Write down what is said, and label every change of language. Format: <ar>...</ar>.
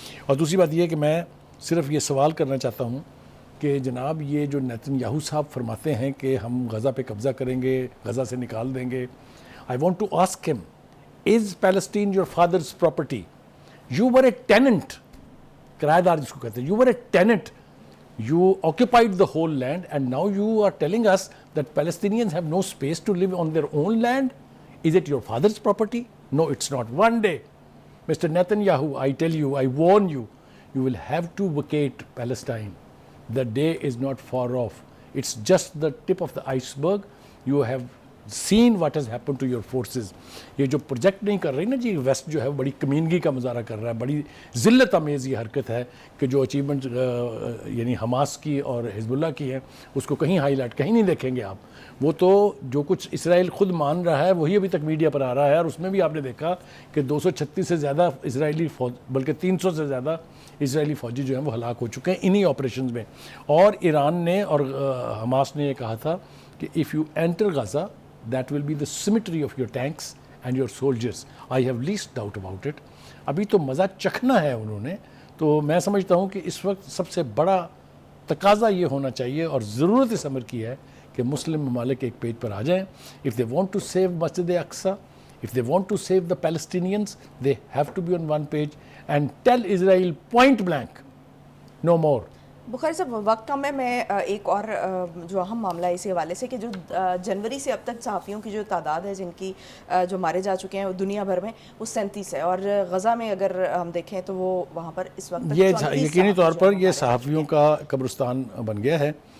<ur>اور دوسری بات یہ کہ میں صرف یہ سوال کرنا چاہتا ہوں کہ جناب یہ جو نیتن یاہو صاحب فرماتے ہیں کہ ہم غزہ پہ قبضہ کریں گے، غزہ سے نکال دیں گے،</ur> <en>I want to ask him, is Palestine your father's property? You were a tenant.</en> <ur>کرایہ دار جس کو کہتے ہیں.</ur> <en>You were a tenant. You occupied the whole land and now you are telling us that Palestinians have no space to live on their own land? Is it your father's property? No, it's not. One day, Mr. Netanyahu, I tell you, I warn you, you will have to vacate Palestine. The day is not far off. It's just the tip of the iceberg. You have seen what has happened to your forces.</en> <ur>یہ جو project نہیں کر رہی نا جی waste جو ہے بڑی کمینگی کا مظاہرہ کر رہا ہے، بڑی ذلت آمیز یہ حرکت ہے کہ جو اچیومنٹ یعنی حماس کی اور حزب اللہ کی ہے اس کو کہیں ہائی لائٹ کہیں نہیں دیکھیں گے آپ. وہ تو جو کچھ اسرائیل خود مان رہا ہے وہی ابھی تک میڈیا پر آ رہا ہے، اور اس میں بھی آپ نے دیکھا کہ 236 سے زیادہ اسرائیلی فوج، بلکہ 300 سے زیادہ اسرائیلی فوجی جو ہیں وہ ہلاک ہو چکے ہیں انہی آپریشنز میں. اور ایران نے اور حماس نے یہ کہا تھا کہ</ur> <en>if you enter Gaza, that will be the symmetry of your tanks and your soldiers. I have least doubt about it.</en> <ur>ابھی تو مزہ چکھنا ہے انہوں نے. تو میں سمجھتا ہوں کہ اس وقت سب سے بڑا تقاضا یہ ہونا چاہیے اور ضرورت اس امر کی ہے کہ مسلم ممالک ایک پیج پر آ جائیں.</ur> <en>If they want to save Masjid Aqsa, if they want to save the Palestinians, they have to be on one page and tell Israel point blank, no more.</en> <ur>بخاری صاحب وقت کم ہے، میں ایک اور جو اہم معاملہ ہے اسی حوالے سے کہ جو جنوری سے اب تک صحافیوں کی جو تعداد ہے جن کی جو مارے جا چکے ہیں دنیا بھر میں وہ 37 ہے، اور غزہ میں اگر ہم دیکھیں تو وہ وہاں پر اس وقت یہ یقینی طور پر یہ صحافیوں کا قبرستان بن گیا ہے.</ur>